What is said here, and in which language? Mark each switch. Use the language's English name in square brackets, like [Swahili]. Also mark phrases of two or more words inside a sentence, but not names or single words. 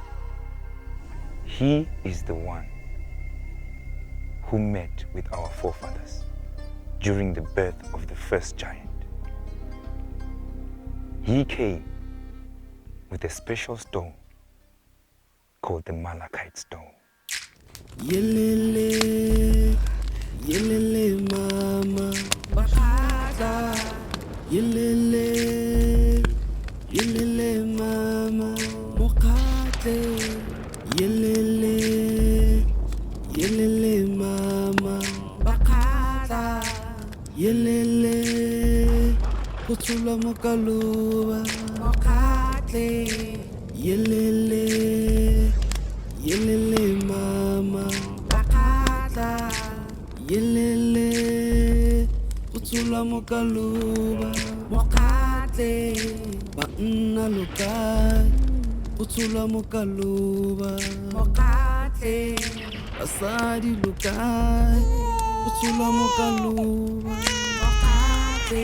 [English] He is the one who met with our forefathers during the birth of the first giant. He came with a special stone called the malachite stone. [Luba-Lulua] Yelele, yelele mama, bakada. Yelele, yelele mama, mokate. Yelele, yelele mama, bakada. Yelele, kutula mokaluba, mokate. Yelele, yelele mama, bakada. Yelele, kutula mokaluba, mokate. Bauna lukai, kutula mokaluba, mokate. Asadi lukai, kutula mokaluba, mokate.